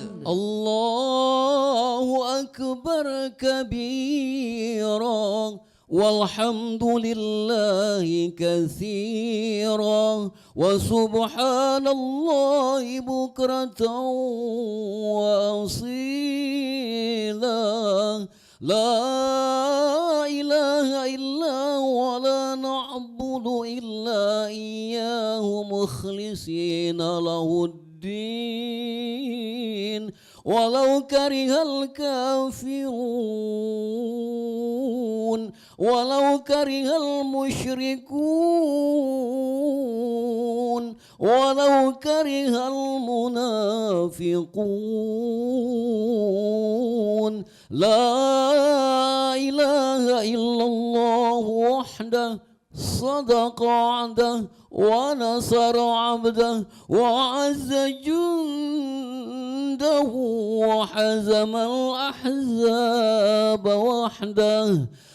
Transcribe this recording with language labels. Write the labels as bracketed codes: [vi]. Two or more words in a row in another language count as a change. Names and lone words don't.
[ar] الله أكبر كبيرا والحمد لله كثيرا وسبحان الله بكرة وأصيلا. لا إله إلا و لا نعبد إلا إياه مخلصين له الدين ولو كره الكافرون ولو كره المشركون ولو كره المنافقون. لا إله إلا الله وحده صدق عبده ونصر عبده وأعز جنده وهزم الأحزاب وحده.